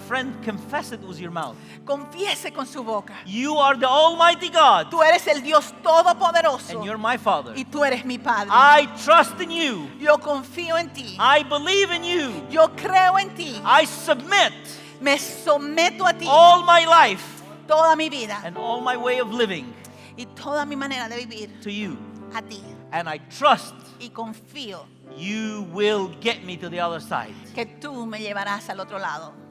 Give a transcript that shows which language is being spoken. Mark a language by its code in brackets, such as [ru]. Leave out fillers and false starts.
[en] Friend, confess it with your mouth. [es] Confiese con su boca. [en] You are the Almighty God, [es] Tú eres el Dios todopoderoso [en] and you're my Father. [es] y tú eres mi Padre. [en] I trust in you. [es] Yo confío en ti. [en] I believe in you. [es] Yo creo en ti. [en] I submit [es] Me someto a ti [en] all my life [es] toda mi vida [en] and all my way of living [es] y toda mi manera de vivir [en] to you. [es] a ti. [en] And I trust [es] Y confío [en] you will get me to the other side. [es] que tú me llevarás al otro lado.